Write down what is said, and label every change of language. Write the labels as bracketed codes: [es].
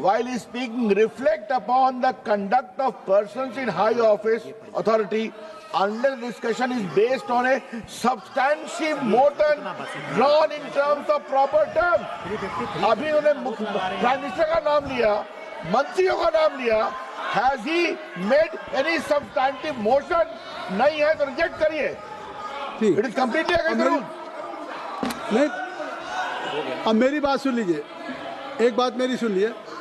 [en] While speaking, reflect upon the conduct of persons in high office, authority, unless discussion is based on a substantive motion drawn in terms of proper terms. [hi] अभी उन्होंने prime minister का नाम लिया, मंत्रियों का नाम लिया. [en] Has he made any substantive motion? [hi] नहीं है तो रिजेक्ट करिए. ठीक [en] It is completely against the rule. [hi] नहीं, अब मेरी बात सुन लीजिए, एक बात मेरी सुन लीजिए.